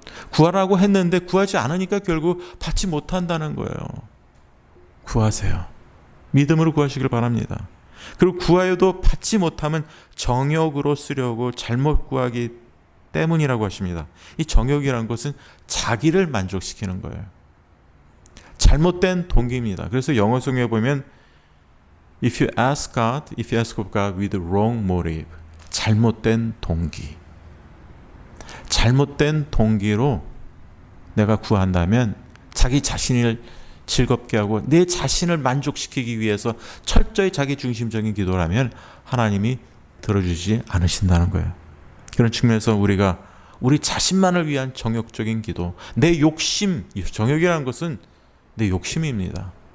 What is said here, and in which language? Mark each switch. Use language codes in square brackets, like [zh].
[ko] 구하라고 했는데 구하지 않으니까 결국 받지 못한다는 거예요. 구하세요. 믿음으로 구하시길 바랍니다. 그리고 구하여도 받지 못하면 정욕으로 쓰려고 잘못 구하기 때문이라고 하십니다. 이 정욕이라는 것은 자기를 만족시키는 거예요. 잘못된 동기입니다. 그래서 영어 성경에 보면 [en] if you ask of God with the wrong motive, [ko] 잘못된 동기. 잘못된 동기로 내가 구한다면 자기 자신을 즐겁게 하고 내 자신을 만족시키기 위해서 철저히 자기 중심적인 기도라면 하나님이 들어주지 않으신다는 거예요. 그런 측면에서 우리가 우리 자신만을 위한 정욕적인 기도, 내 욕심, 정욕이라는 것은 내 욕심입니다.